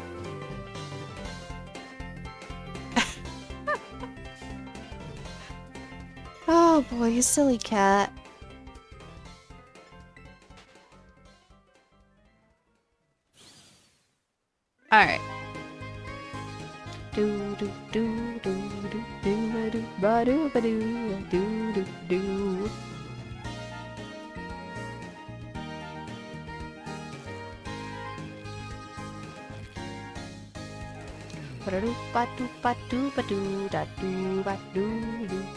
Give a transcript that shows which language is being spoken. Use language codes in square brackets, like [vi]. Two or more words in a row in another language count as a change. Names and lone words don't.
[en] Oh boy, you silly cat. Alright. Do do do do do do do ba do ba do do do do. Ba do ba do ba do ba do da do ba do do.